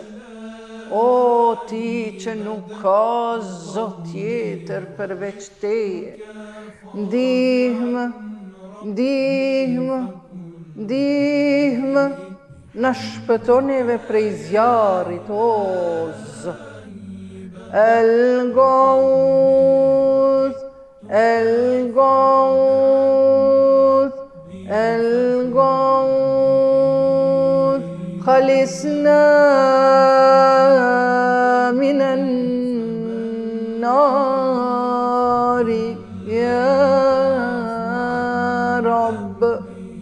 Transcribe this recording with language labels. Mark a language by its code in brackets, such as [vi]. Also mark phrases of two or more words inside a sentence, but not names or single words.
[sq] O ti që nuk ka zot tjetër përveç teje, ndihmë, ndihmë, ndihmë, na shpëton neve prej zjarrit, o Zot. [ar] الغوث، الغوث، الغوث، خلصنا من النار يا رب.